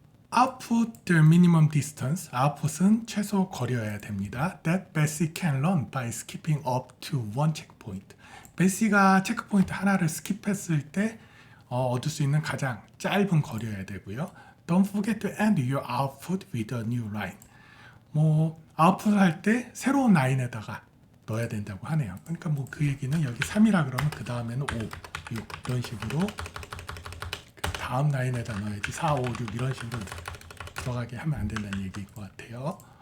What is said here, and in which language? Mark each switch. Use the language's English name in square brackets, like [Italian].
[English] Output the minimum distance. [Korean] output은 최소 거리여야 됩니다. [English] That Bessie can run by skipping up to one checkpoint. [Korean] 베시가 체크포인트 하나를 스킵했을 때 얻을 수 있는 가장 짧은 거리여야 되고요. [English] Don't forget to end your output with a new line. [Korean] 뭐 아웃풋을 할 때 새로운 라인에다가 넣어야 된다고 하네요. 그러니까 뭐 그 얘기는 여기 3이라 그러면 그 다음에는 5, 6 이런 식으로 그 다음 라인에다 넣어야지 4, 5, 6 이런 식으로 들어가게 하면 안 된다는 얘기일 것 같아요.